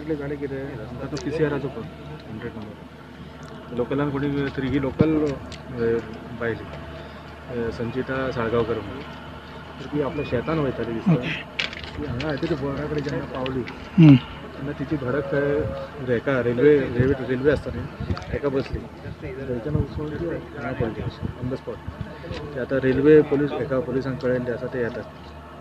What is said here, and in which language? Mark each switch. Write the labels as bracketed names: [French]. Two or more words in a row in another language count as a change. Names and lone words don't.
[Konkani] रिसेंटली झाले की आमचा तो PCRचा पण 100 नंबर लोकलांना कोणी तरी ही लोकल पाहिली संचिता साळगावकर म्हणून तर ती आपल्या शेतान वयताली दिसता ती हांगा येता ती बोर्डाकडे जेन्ना पावली तेन्ना तिची धडक हेका रेल्वे आसता न्ही तेका बसली थंयच्यान वचून ती हांगा पडली [English] on the spot [Konkani] ते आतां रेल्वे पुलिसांक कळयल्लें आसा ते येतात